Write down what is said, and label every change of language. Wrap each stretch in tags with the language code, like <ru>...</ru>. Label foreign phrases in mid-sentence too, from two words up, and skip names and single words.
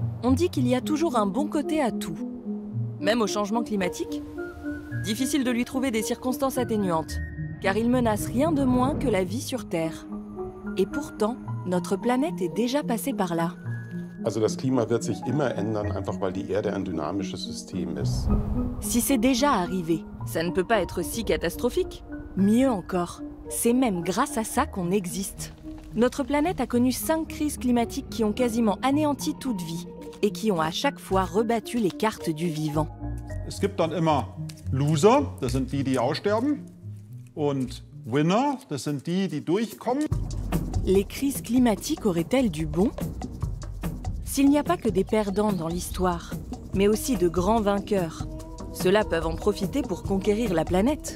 <fr>On dit qu'il y a toujours un bon côté à tout. Même au changement climatique. Difficile de lui trouver des circonstances atténuantes, car il menace rien de moins que la vie sur Terre. Et pourtant, notre planète est déjà passée par là.</fr> <de>Also das Klima wird sich immer ändern, einfach weil die Erde ein dynamisches System ist.</de> <fr>Si c'est déjà arrivé, ça ne peut pas être si catastrophique. Mieux encore, c'est même grâce à ça qu'on existe. Notre planète a connu 5 crises climatiques qui ont quasiment anéanti toute vie et qui ont à chaque fois rebattu les cartes du vivant.</fr> <de>Es gibt dann immer Loser, das sind die aussterben, und Winner, das sind die durchkommen.</de> <fr>Les crises climatiques auraient-elles du bon ? S'il n'y a pas que des perdants dans l'histoire, mais aussi de grands vainqueurs, ceux-là peuvent en profiter pour conquérir la planète.</fr>